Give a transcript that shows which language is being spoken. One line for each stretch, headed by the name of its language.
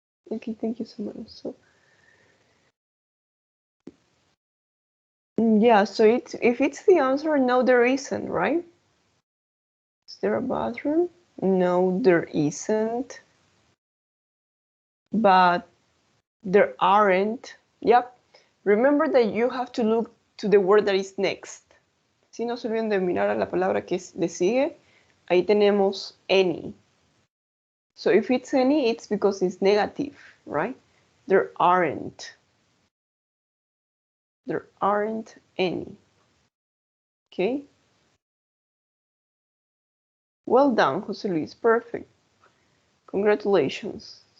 English: Okay, thank you so much. So yeah, so if it's the answer, no, there isn't, right? Is there a bathroom? No, there isn't. But there aren't. Yep. Remember that you have to look to the word that is next.
Spanish: Si no se olviden de mirar a la palabra que le sigue, ahí tenemos any.
English: So if it's any, it's because it's negative, right? There aren't. There aren't any. Okay? Well done, Jose Luis. Perfect. Congratulations.